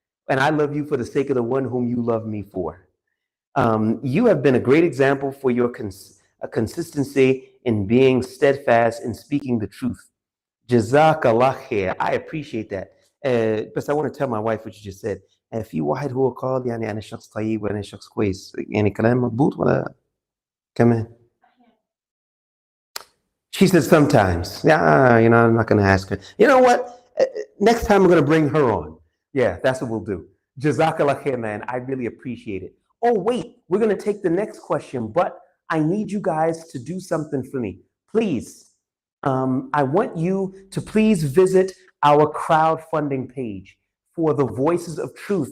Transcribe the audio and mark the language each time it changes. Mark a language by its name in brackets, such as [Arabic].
[English] And I love you for the sake of the one whom you love me for. You have been a great example for your consistency in being steadfast in speaking the truth. Jazakallah khair. I appreciate that. But I want to tell my wife what you just said. [Arabic] في واحد هو قال يعني أنا شخص طيب وأنا شخص كويس يعني كلام مضبوط ولا كمان؟ [English] She said sometimes. Yeah, I'm not going to ask her. You know what? Next time I'm going to bring her on. Yeah, that's what we'll do. Jazakallah khair, man. I really appreciate it. Oh, wait. We're going to take the next question, but I need you guys to do something for me. Please. I want you to please visit our crowdfunding page for the Voices of Truth.